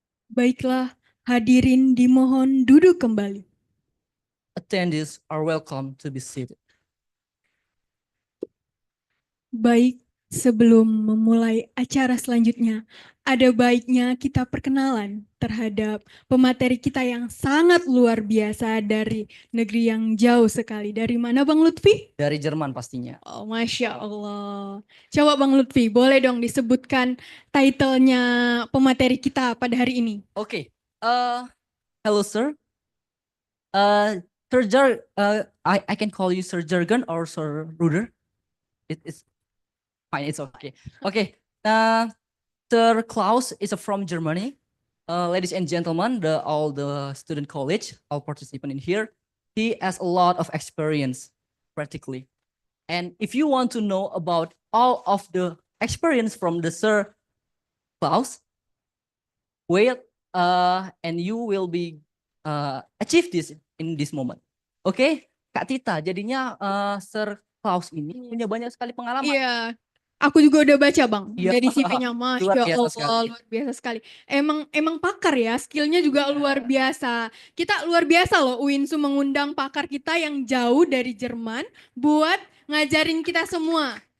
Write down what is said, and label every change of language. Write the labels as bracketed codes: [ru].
[id] Baiklah, hadirin dimohon duduk kembali. [en] Attendees are welcome to be seated. [id] Baik, sebelum memulai acara selanjutnya, ada baiknya kita perkenalan terhadap pemateri kita yang sangat luar biasa dari negeri yang jauh sekali. Dari mana Bang Lutfi? Dari Jerman pastinya. Oh, Masya Allah. Coba Bang Lutfi, boleh dong disebutkan title-nya pemateri kita pada hari ini? [en] Okay. Hello, sir. Sir I can call you Sir Jurgen or Sir Ruder. It's fine. It's okay. Okay. Sir Klaus is from Germany. Ladies and gentlemen, all the student college, all participants in here, he has a lot of experience, practically. And if you want to know about all of the experience from the Sir Klaus, wait, and you will be achieve this in this moment. [id] Oke, Kak Tita, jadinya Sir Klaus ini punya banyak sekali pengalaman. Iya, aku juga udah baca Bang. Iya. Dari CV-nya, Luar Masya biasa Allah, sekali. luar biasa sekali. Emang pakar ya, skillnya juga luar biasa. Kita luar biasa loh, UINSU mengundang pakar kita yang jauh dari Jerman buat ngajarin kita semua.